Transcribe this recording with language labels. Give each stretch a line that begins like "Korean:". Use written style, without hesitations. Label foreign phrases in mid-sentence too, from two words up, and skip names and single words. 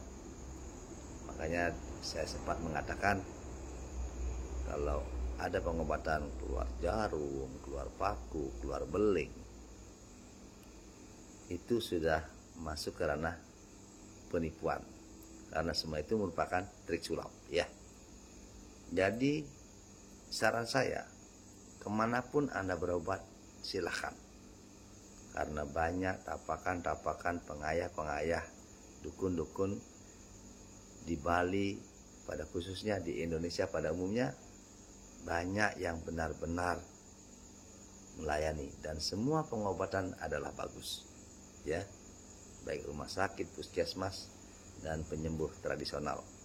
Indonesian: Makanya saya sempat mengatakan, kalau ada pengobatan keluar jarum, keluar paku, keluar beling, itu sudah masuk ke ranah penipuan. Karena semua itu merupakan trik sulap ya. Jadi saran saya, kemanapun Anda berobat, silahkan. Karena banyak tapakan-tapakan pengayah-pengayah, dukun-dukun di Bali, pada khususnya di Indonesia pada umumnya, banyak yang benar-benar melayani, dan semua pengobatan adalah bagus, ya, baik rumah sakit, puskesmas, dan penyembuh tradisional.